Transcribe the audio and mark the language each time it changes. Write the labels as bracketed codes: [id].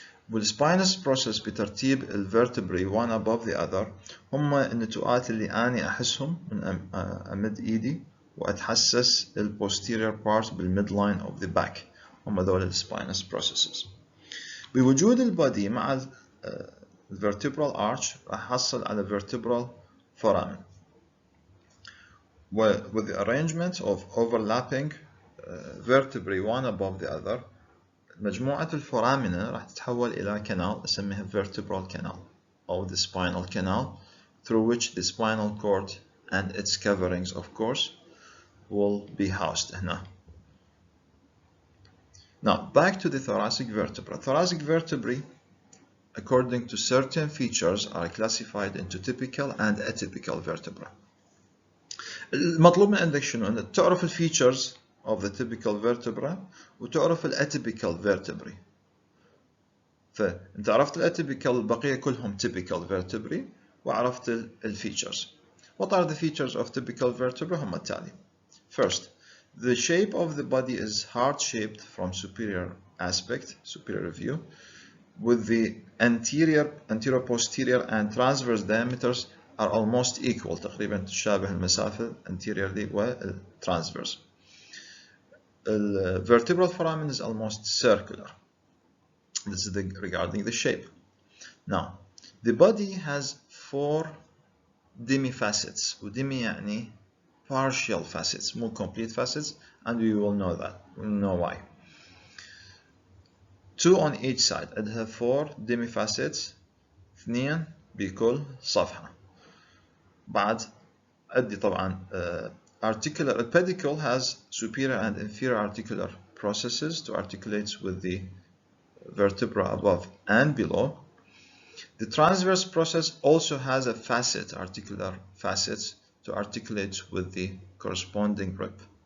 [ar] والspinous process بترتيب ال [en] vertebrae one above the other [ar] هم النتوءات اللي أنا أحسهم من أمد إيدي وأتحسس [en] posterior part [ar] بالmidline of the back. هم ذول spinous processes. بوجود البادي مع vertebral arch راح أحصل على vertebral foramen. [en] With the arrangement of overlapping vertebrae one above the other, [ar] مجموعة الفورامينا راح تتحول إلى [en] canal نسميها vertebral canal أو the spinal canal, through which the spinal cord and its coverings of course will be housed [ar] هنا. [en] Now back to the thoracic vertebra. Thoracic vertebrae according to certain features are classified into typical and atypical vertebra. [ar] المطلوب من عندك شنو؟ أنك تعرف الفيتشرز [en] of the typical vertebra [ar] وتعرف الاتيبيكال vertebrae. فأنت عرفت الاتيبيكال البقية كلهم [en] typical vertebrae [ar] وعرفت الفيتشرز. [en] What are the features of typical vertebra؟ [ar] هم التالي. [en] First, the shape of the body is heart-shaped from superior aspect, superior view, with the anterior, posterior and transverse diameters are almost equal. [ar] تقريبا تشابه المسافة [en] anteriorly [ar] والtransverse. [en] The vertebral foramen is almost circular. This is regarding the shape. Now, the body has 4 demifacets. [ar] وديمي يعني [en] partial facets, more complete facets, and we will know that. We will know why. 2 on each side. عندها 4 demifacets. [ar] 2 بكل صفحة. بعد عندي طبعا articular. [en] The pedicle has superior and inferior articular processes to articulate with the vertebra above and below. The transverse process also has a facet, articular facets, to articulate with the corresponding rib.